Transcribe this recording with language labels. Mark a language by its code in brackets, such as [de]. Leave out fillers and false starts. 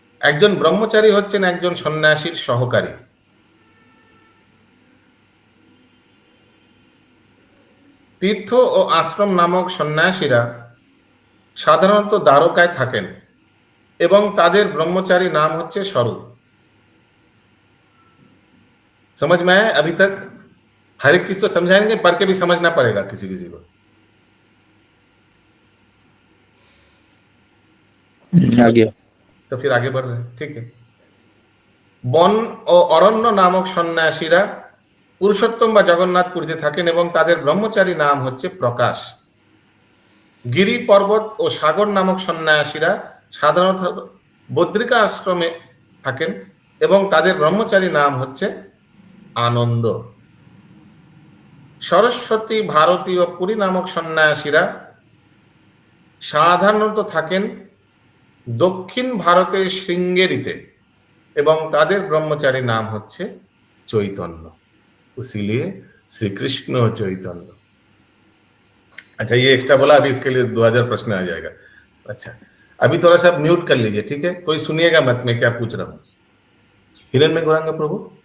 [bn] একজন ব্রহ্মচারী হচ্ছেন একজন সন্ন্যাসীর সহকারী। তীর্থ ও আশ্রম নামক সন্ন্যাসীরা সাধারণত দ্বারকায় থাকেন এবং তাদের ব্রহ্মচারী নাম হচ্ছে স্বরূপ। [hi] समझ में आया? अभी तक हर एक चीज तो समझाएंगे, पढ़ के भी समझना पड़ेगा किसी किसी को। आ गया। तो फिर आगे बढ़ रहे हैं, ठीक है। [bn] বন ও অরণ্য নামক সন্ন্যাসীরা পুরুষোত্তম বা জগন্নাথপুরীতে থাকেন এবং তাদের ব্রহ্মচারী নাম হচ্ছে প্রকাশ। গিরি পর্বত ও সাগর নামক সন্ন্যাসীরা সাধারণত বদ্রিকা আশ্রমে থাকেন এবং তাদের ব্রহ্মচারী নাম হচ্ছে আনন্দ। সরস্বতী, ভারতী ও পুরী নামক সন্ন্যাসীরা সাধারণত থাকেন দক্ষিণ ভারতের শৃঙ্গেরিতে এবং তাদের ব্রহ্মচারী নাম হচ্ছে চৈতন্য। [hi] इसीलिए श्री कृष्ण चैतन्य। अच्छा, ये एक्स्ट्रा बोला, अभी इसके लिए 2000 प्रश्न आ जाएगा। अच्छा, अभी थोड़ा सा म्यूट कर लीजिए, ठीक है? कोई सुनिएगा मत मैं क्या पूछ रहा हूँ। हिरण में गौरांग प्रभु,